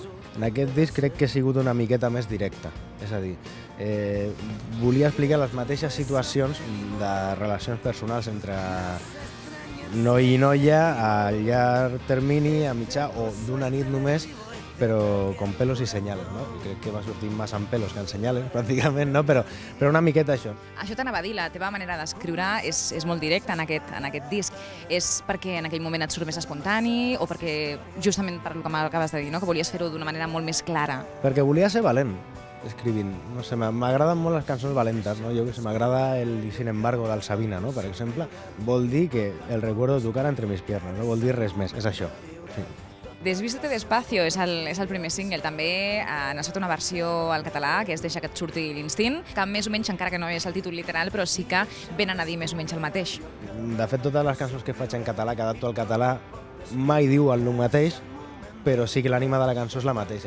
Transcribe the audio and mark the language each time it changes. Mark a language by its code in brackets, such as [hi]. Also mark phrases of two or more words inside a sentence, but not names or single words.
[ca] En aquest disc crec que he sigut una miqueta més directa. És a dir, volia explicar les mateixes situacions de relacions personals entre noi i noia a llarg termini, a mitjà o d'una nit només, però [es] con pelos [ca] i senyales, no? Crec que va sortir més amb pelos que en senyales, pràcticament, no? Però una miqueta això. Això t'anava a dir, la teva manera d'escriure és molt directa en aquest disc. És perquè en aquell moment et surt més espontani o perquè, justament per el que m'acabes de dir, no? Que volies fer-ho d'una manera molt més clara? Perquè volia ser valent escrivint. No sé, m'agraden molt les cançons valentes, no? Jo que sé, m'agrada el Sin embargo del Sabina, no? Per exemple, vol dir que [es] el recuerdo de tu cara entre mis piernas, [ca] no vol dir res més, és això. Sí. Desvístete despacio és el primer single. També n'ha estat una versió al català, que és Deixa que et surti l'instint, que més o menys, encara que no és el títol literal, però sí que venen a dir més o menys el mateix. De fet, totes les cançons que faig en català, que adapto al català, mai diu el mateix, però sí que l'ànima de la cançó és la mateixa.